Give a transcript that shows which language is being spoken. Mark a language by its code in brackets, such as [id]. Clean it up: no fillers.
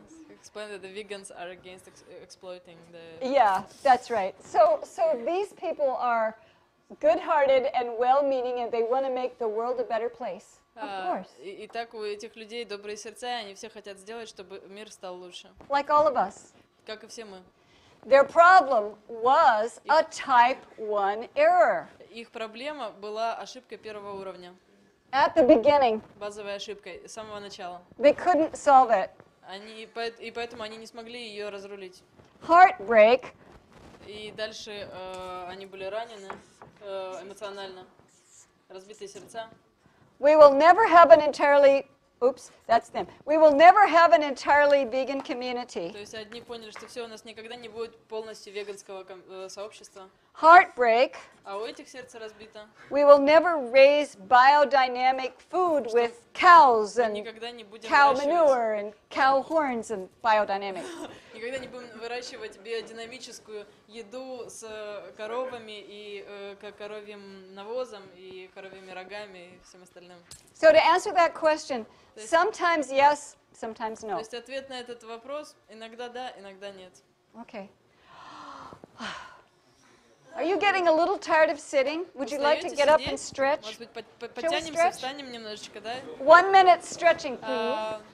[en] Explain that the vegans are against exploiting the... Yeah, that's right. So these people are good-hearted and well-meaning, and they want to make the world a better place. Of course. [ru] Итак, у этих людей добрые сердца, и они все хотят сделать, чтобы мир стал лучше. [en] Like all of us. [ru] Как и все мы. [en] Their problem was a type 1 error. [ru] Их проблема была ошибкой первого уровня. [en] At the beginning. [ru] Базовой ошибкой, с самого начала. [en] They couldn't solve it. [ru] И поэтому они не смогли ее разрулить. [en] Heartbreak. [ru] И дальше они были ранены эмоционально, разбитые сердца. [en] We will never have an entirely, oops, that's them. We will never have an entirely vegan community. [ru] То есть одни поняли, что все, у нас никогда не будет полностью веганского сообщества. [en] Heartbreak. [ru] А у этих сердце разбито. [en] We will never raise biodynamic food with cows and cow manure and cow horns and biodynamic. [ru] Никогда не будем выращивать биодинамическую еду с коровами и коровьим навозом и коровьими рогами и всем остальным. [en] So to answer that question, sometimes yes, sometimes no. То есть ответ на этот вопрос иногда да, иногда нет. Okay. Are you getting a little tired of sitting? Would you like to get up and stretch? [ru] Может быть, подтянемся, встанем немножечко, да? [en] 1 minute stretching, please.